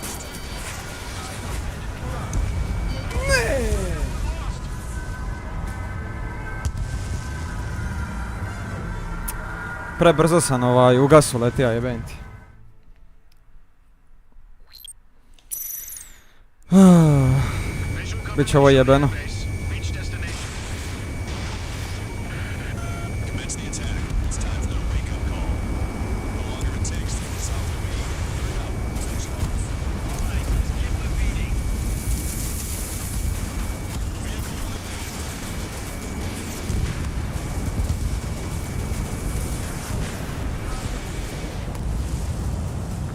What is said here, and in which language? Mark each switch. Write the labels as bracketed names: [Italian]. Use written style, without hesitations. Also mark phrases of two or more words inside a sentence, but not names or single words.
[Serbian] Prebrzo sam u gasu letija, jebem ti. Biće ovo jebeno. [English] Reach destination. Commence the attack. It's time for the wake-up call. The longer it takes, the worse off we'll be. Hurry up, finish him off. All right, give the beating. Vehicle eliminated.